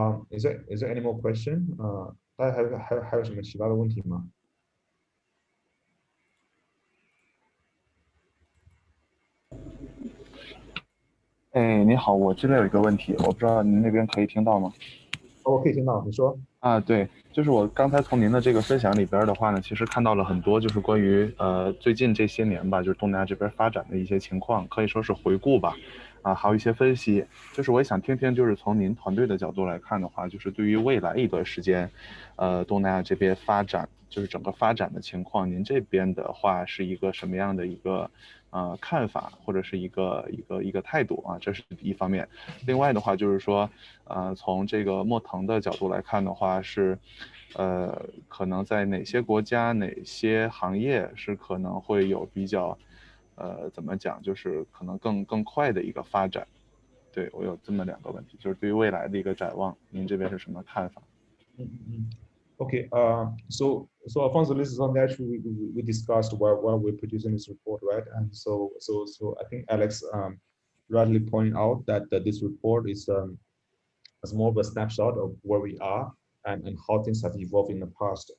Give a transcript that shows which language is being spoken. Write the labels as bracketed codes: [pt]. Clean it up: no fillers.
[en] Is there any more question? [zh] 大家还有什么其他的问题吗？哎，你好，我这边有一个问题，我不知道您那边可以听到吗？我可以听到，你说。对，就是我刚才从您的这个分享里边的话呢，其实看到了很多就是关于最近这些年吧，就是东南亚这边发展的一些情况，可以说是回顾吧。还有一些分析。就是我也想听听，就是从您团队的角度来看的话，就是对于未来一段时间，东南亚这边发展，就是整个发展的情况，您这边的话是一个什么样的一个看法，或者是一个态度啊？这是一方面。另外的话就是说，从这个莫腾的角度来看的话是。可能在哪些国家、哪些行业是可能会有比较，怎么讲，就是可能更快的一个发展。对，我有这么2个问题，就是对于未来的一个展望，您这边是什么看法？ [en] Okay, so Alfonso, this is something actually we discussed while we're producing this report, right? And so I think Alex rightly pointed out that this report is more of a snapshot of where we are and how things have evolved in the past.